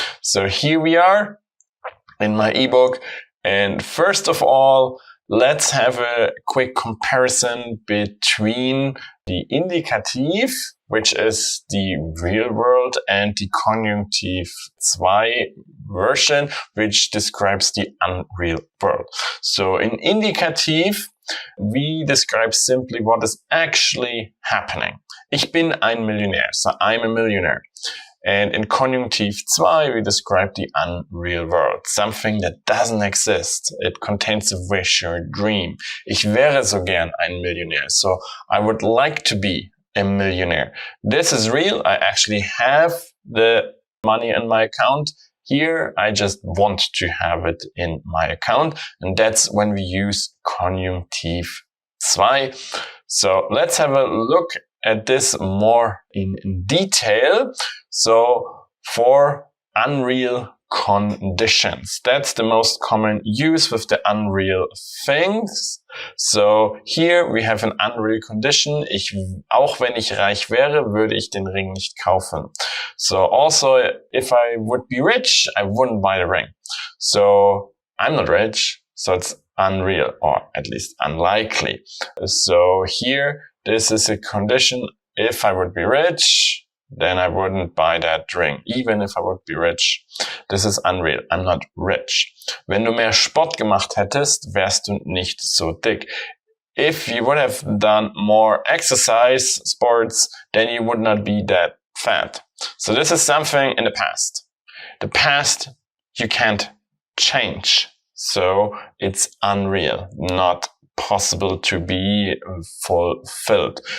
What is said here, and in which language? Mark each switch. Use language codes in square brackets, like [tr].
[en] So here we are in my ebook, and first of all, let's have a quick comparison between the Indikativ, which is the real world, and the Konjunktiv 2 version, which describes the unreal world. So in Indikativ, we describe simply what is actually happening. [de] Ich bin ein Millionär, [en] so I'm a millionaire. And in Konjunktiv 2, we describe the unreal world, something that doesn't exist. It contains a wish or a dream. [de] Ich wäre so gern ein Millionär, [en] so I would like to be a millionaire. This is real. I actually have the money in my account. Here, I just want to have it in my account, and that's when we use Konjunktiv 2. So let's have a look at this more in detail. So for unreal conditions, that's the most common use with the unreal things. So here we have an unreal condition. [de] Auch wenn ich reich wäre, würde ich den Ring nicht kaufen. [en] So also, if I would be rich, I wouldn't buy the ring. So I'm not rich, so it's unreal, or at least unlikely. So here, this is a condition. If I would be rich, then I wouldn't buy that ring, even if I would be rich. This is unreal. I'm not rich. [de] Wenn du mehr Sport gemacht hättest, wärst du nicht so dick. [en] If you would have done more exercise, sports, then you would not be that fat. So this is something in the past. The past you can't change. So it's unreal, not possible to be fulfilled.